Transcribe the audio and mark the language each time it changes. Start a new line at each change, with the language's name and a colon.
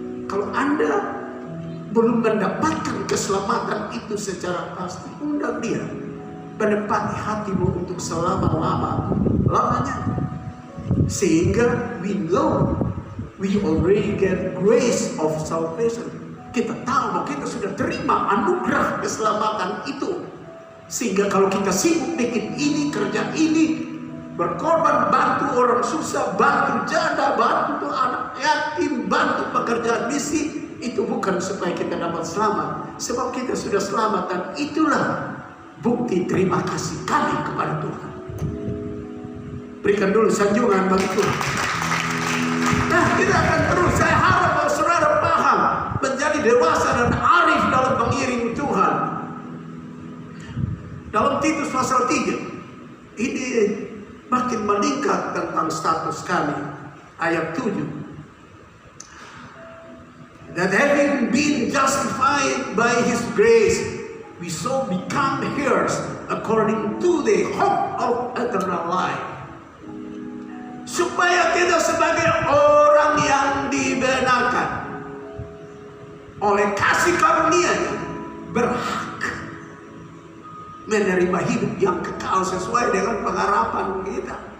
Indonesian: Kalau Anda belum mendapatkan keselamatan itu secara pasti, undang Dia menempati hatimu untuk selama-lamanya. Sehingga
English: we know we already get grace of salvation.
Indonesian: Kita tahu bahwa kita sudah terima anugerah keselamatan itu. Sehingga kalau kita sibuk bikin ini, kerja ini, berkorban, bantu orang susah, bantu janda, bantu anak yatim, bantu pekerjaan misi, itu bukan supaya kita dapat selamat. Sebab kita sudah selamat, dan itulah bukti terima kasih kami kepada Tuhan. Berikan dulu sanjungan bagi Tuhan. Nah, kita akan terus. Saya harap bahwa saudara paham, menjadi dewasa dan arif dalam mengiring Tuhan. Dalam Titus pasal 3, ini makin meningkat tentang status kami. Ayat 7.
English: That having been justified by His grace, we so become heirs according to the hope of eternal life.
Indonesian: Supaya kita sebagai orang yang dibenarkan oleh kasih karunia-Nya berhak menerima hidup yang kekal sesuai dengan pengharapan kita.